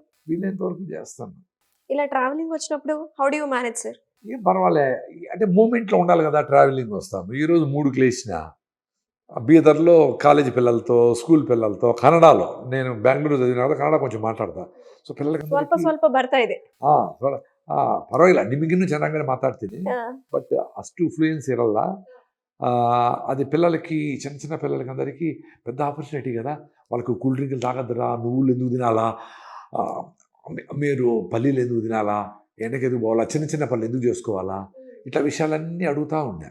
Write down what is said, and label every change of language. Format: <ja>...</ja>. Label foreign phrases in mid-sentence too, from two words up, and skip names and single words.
<te>వీలైనంత వరకు చేస్తాను. ఇలా ట్రావెలింగ్ వచ్చినప్పుడు</te> <en>how do you manage sir?</en> <te>ఏం పర్వాలే, అంటే మూమెంట్లో ఉండాలి కదా. ట్రావెలింగ్ వస్తాము. ఈరోజు 3కి లేచిన బీదర్లో కాలేజీ పిల్లలతో, స్కూల్ పిల్లలతో, కన్నడలో, నేను బెంగళూరు చదివిన కదా కన్నడ కొంచెం మాట్లాడతా. సో</te> <kn>ಸ್ವಲ್ಪ</kn> <te>పిల్లలకి</te> <kn>ಸ್ವಲ್ಪ ಬರ್ತಾ ಇದೆ. ಪರವಾಗಿಲ್ಲ, ನಿಮಗಿನ್ನೂ ಚೆನ್ನಾಗೇ ಮಾತಾಡ್ತೀನಿ,</kn> <te>ఆ,</te> <kn>ಬಟ್ ಅಷ್ಟು ಫ್ಲೂಯೆನ್ಸ್ ಇರಲ್ಲ.</kn> <te>అది పిల్లలకి, చిన్న చిన్న పిల్లలకి అందరికీ పెద్ద ఆపర్చునిటీ కదా. వాళ్ళకు కూల్ డ్రింకులు తాగద్దురా, నువ్వులు ఎందుకు తినాలా, ఆ, మీరు పల్లీలు ఎందుకు తినాలా, ఎండకి ఎందుకు పోవాలా, చిన్న చిన్న పనులు ఎందుకు చేసుకోవాలా, ఇట్లా విషయాలన్నీ అడుగుతూ ఉన్నా.</te>